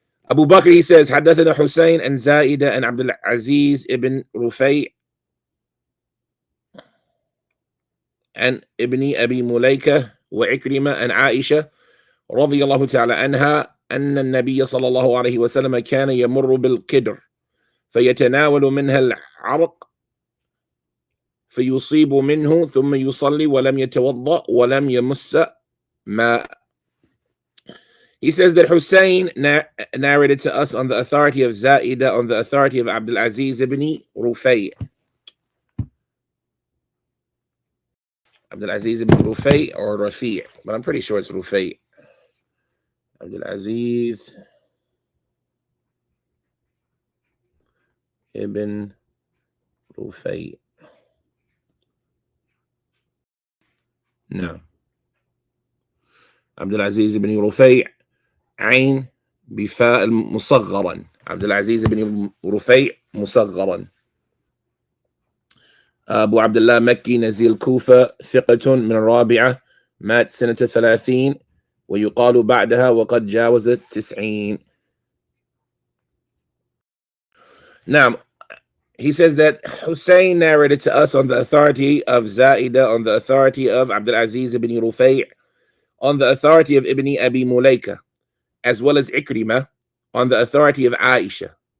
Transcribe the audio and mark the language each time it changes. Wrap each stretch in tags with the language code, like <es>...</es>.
<en>Abu Bakr, he says,</en> <ar>حدثنا Hussein and Zaida and Abdul Aziz ibn Rufay and Ibn Abi Mulaika wa Ikrima and Aisha رضي الله تعالى عنها أن النبي صلى الله عليه وسلم كان يمر بالقدر فيتناول منها العرق فيصيب منه ثم يصلي ولم يتوضأ ولم يمس ماء.</ar> <en>He says that Hussein narrated to us on the authority of Zaida, on the authority of Abdul Aziz ibn Rufay. Abdul Aziz ibn Rufay or Rafi', but I'm pretty sure it's Rufay. Abdul Aziz ibn Rufay.</en> <ar>No. Abdul Aziz ibn Rufay, عين بفاء مصغرا. Abdul Aziz ibn Rufay مصغرا. أبو عبد الله مكي نزيل كوفة ثقة من الرابعة مات سنة 30 ويقال بعدها وقد جاوزت 90.</ar> <en>Now, he says that Hussein narrated to us on the authority of Zaida, on the authority of Abdul Aziz ibn Rufay', on the authority of Ibn Abi Mulaika, as well as Ikrimah, on the authority of Aisha.</en>